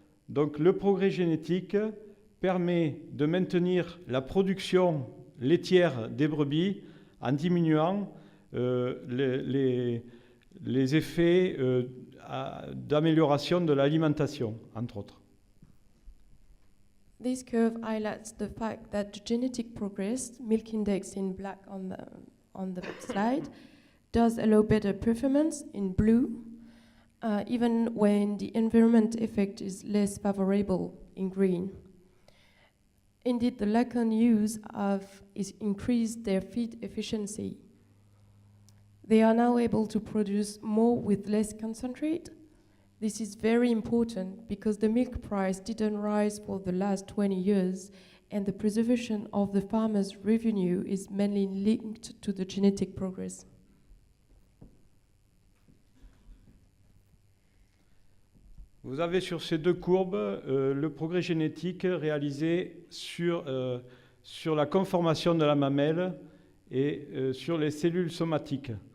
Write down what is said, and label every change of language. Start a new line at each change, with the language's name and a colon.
French: Donc le progrès génétique permet de maintenir la production laitière des brebis en diminuant les effets d'amélioration de l'alimentation, entre autres.
English: This curve highlights the fact that the genetic progress, milk index in black on the slide, does allow better performance in blue, even when the environment effect is less favorable in green. Indeed, the Lacan ewes have increased their feed efficiency. They are now able to produce more with less concentrate. This is very important because the milk price didn't rise for the last 20 years and the preservation of the farmer's revenue is mainly linked to the genetic progress.
French: Vous avez sur ces deux courbes le progrès génétique réalisé sur la conformation de la mamelle et sur les cellules somatiques.